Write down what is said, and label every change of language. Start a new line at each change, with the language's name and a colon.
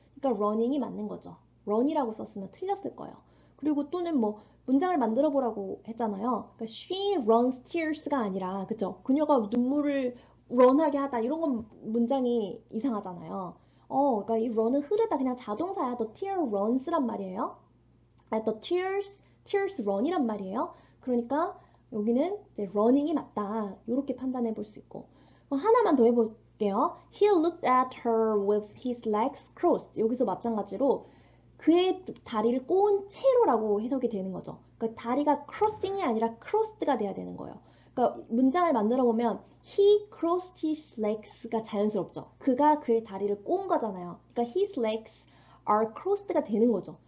Korean: 그러니까 running이 맞는 거죠. run이라고 썼으면 틀렸을 거예요. 그리고 또는 뭐 문장을 만들어 보라고 했잖아요. 그러니까
English: she runs tears
Korean: 가 아니라 그죠? 그녀가 눈물을 run하게 하다 이런 건 문장이 이상하잖아요. 그러니까 이 run은 흐르다 그냥 자동사야.
English: The tear runs란 말이에요. the tears run이란 말이에요.
Korean: 그러니까 여기는 이제 running이 맞다. 이렇게 판단해 볼 수 있고. 하나만 더 해볼게요.
English: He looked at her with his legs crossed.
Korean: 여기서 마찬가지로 그의 다리를 꼬은 채로라고 해석이 되는 거죠. 그러니까 다리가 crossing이 아니라 crossed가 돼야 되는 거예요. 그러니까 문장을 만들어 보면
English: he crossed his legs
Korean: 가 자연스럽죠. 그가 그의 다리를 꼬은 거잖아요. 그러니까
English: his legs are crossed
Korean: 가 되는 거죠.